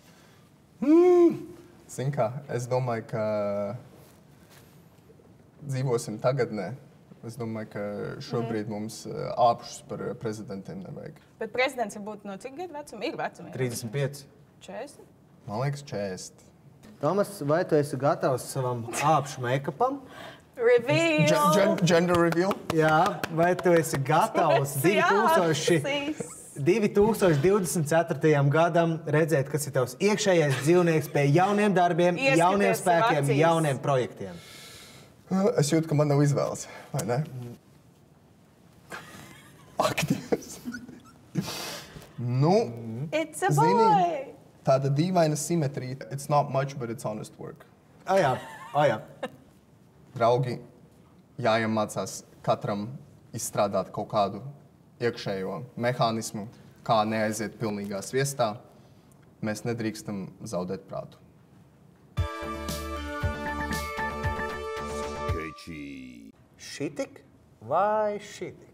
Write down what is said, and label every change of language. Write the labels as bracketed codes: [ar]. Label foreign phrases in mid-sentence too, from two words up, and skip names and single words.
[lv] Zini kā, es domāju, ka dzīvosim tagadnē. Es domāju, ka šobrīd mums āpšus par prezidentiem nevajag. Bet prezidents var būt no cik gadu vecuma? Ir vecuma. 35. 40? Man liekas 40. Tomas, vai tu esi gatavs savam āpšu make-upam? Reveal! [en] Gender reveal? [lv] Jā, vai tu esi gatavs 2024. gadam redzēt, kas ir tavs iekšējais dzīvnieks pie jauniem darbiem, jauniem spēkiem, jauniem projektiem? Es jūtu, ka man nav izvēles, vai ne? Ak, Dievs! Nu, [en] It's a boy! [lv] Tāda dīvaina simetrija. [en] It's not much, but it's honest work. [lv] Jā, Jā. Draugi, jāiemācās katram izstrādāt kaut kādu iekšējo mehānismu, kā neaiziet pilnīgā sviestā. Mēs nedrīkstam zaudēt prātu. Šitik vai šitik?